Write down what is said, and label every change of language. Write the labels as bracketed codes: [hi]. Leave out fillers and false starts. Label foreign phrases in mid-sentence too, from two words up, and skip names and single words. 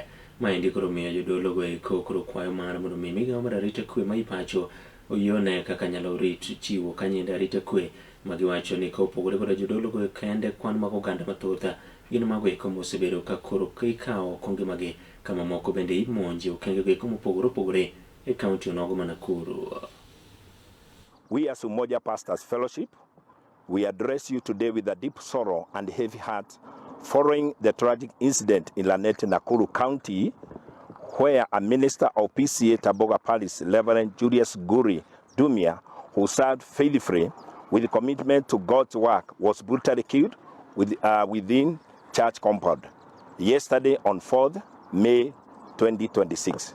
[luo] Maendi koro miyo jodolo go eko koro kwayo mar mondo mi migawo mar arita kwe ma ipacho oyone kaka nyalo rit chiwo kanyinde arita kwe ma giwacho ni ka opogore kod jodolo go kende kwan mag oganda mathoth gin mago eko mosebedo ka koro ikawo kongimagi kama moko bende imonje okenge go eko mopogore opogore e kaunti onogo ma Nakuru. [en] We as Umoja Pastors Fellowship, we address you today with a deep sorrow and heavy heart following the tragic incident in Lanet, Nakuru County, where a minister of PCA Taboga Palace, Reverend Julius Guri Dumia, who served faithfully with commitment to God's work, was brutally killed within church compound yesterday on 4th May 2026.